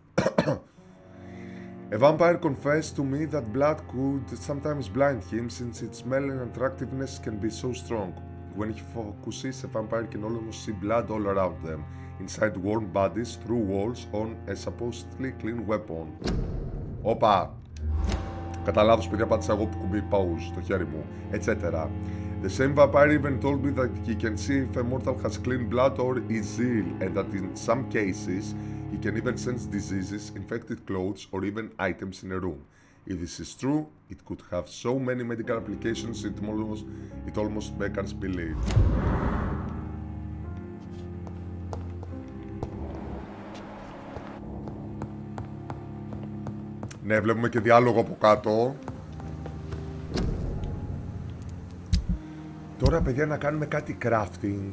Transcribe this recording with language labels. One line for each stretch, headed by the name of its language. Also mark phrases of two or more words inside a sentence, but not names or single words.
English: A vampire confessed to me that blood could sometimes blind him, since its smell and attractiveness can be so strong. When he focuses, a vampire can almost see blood all around them, inside warm bodies, through walls, on a supposedly clean weapon.
Greek: Όπα! Κατά λάθος, παιδιά, πάτησα εγώ που κουμπί pause στο χέρι μου,
English: etc. The same vampire even told me that he can see if a mortal has clean blood or is ill, and that in some cases he can even sense diseases, infected clothes, or even items in a room. If this is true, it could have so many medical applications it almost beggars belief.
Greek: Ναι, βλέπουμε και διάλογο από κάτω. Τώρα, παιδιά, να κάνουμε κάτι crafting.